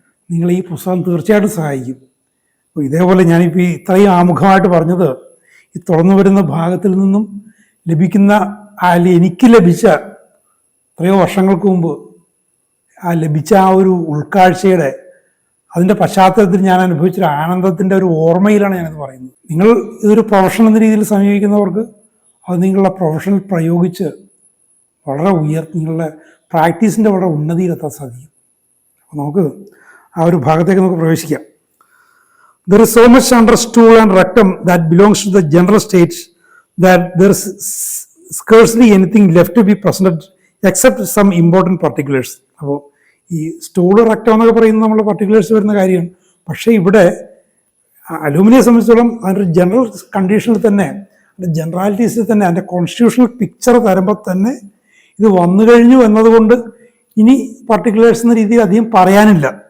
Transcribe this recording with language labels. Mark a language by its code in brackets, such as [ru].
[ml] നിങ്ങൾ ഈ പുസ്തകം തീർച്ചയായിട്ടും സഹായിക്കും. അപ്പോൾ ഇതേപോലെ ഞാനിപ്പോൾ ഈ ഇത്രയും ആമുഖമായിട്ട് പറഞ്ഞത് ഈ തുറന്നു വരുന്ന ഭാഗത്തിൽ നിന്നും ലഭിക്കുന്ന എനിക്ക് ലഭിച്ച എത്രയോ വർഷങ്ങൾക്ക് മുമ്പ് ലഭിച്ച ആ ഒരു ഉൾക്കാഴ്ചയുടെ അതിൻ്റെ പശ്ചാത്തലത്തിൽ ഞാൻ അനുഭവിച്ചൊരു ആനന്ദത്തിൻ്റെ ഒരു ഓർമ്മയിലാണ് ഞാനത് പറയുന്നത്. നിങ്ങൾ ഇതൊരു പ്രൊഫഷൻ എന്ന രീതിയിൽ സമീപിക്കുന്നവർക്ക് അത് നിങ്ങളുടെ പ്രൊഫഷനിൽ പ്രയോഗിച്ച് വളരെ നിങ്ങളുടെ പ്രാക്ടീസിൻ്റെ വളരെ ഉന്നതിയിലെത്താൻ സാധിക്കും. അപ്പോൾ നമുക്ക് ആ ഒരു ഭാഗത്തേക്ക് നമുക്ക് പ്രവേശിക്കാം. [en] There is so much under stool and rectum that belongs to the general states that there is scarcely anything left to be presented except some important particulars. [ml] അപ്പോൾ ഈ സ്റ്റൂള് റെക്ടം എന്നൊക്കെ പറയുന്നത് നമ്മൾ പർട്ടിക്കുലേഴ്സ് വരുന്ന കാര്യമാണ്. പക്ഷേ ഇവിടെ അലൂമിനിയെ സംബന്ധിച്ചിടത്തോളം അതിൻ്റെ ജനറൽ കണ്ടീഷനിൽ തന്നെ അതിൻ്റെ ജനറാലിറ്റീസിൽ തന്നെ അതിൻ്റെ കോൺസ്റ്റിറ്റ്യൂഷണൽ പിക്ചർ തരുമ്പോൾ തന്നെ ഇത് വന്നു കഴിഞ്ഞു എന്നതുകൊണ്ട് ഇനി പർട്ടിക്കുലേഴ്സ് എന്ന രീതിയിൽ അധികം പറയാനില്ല.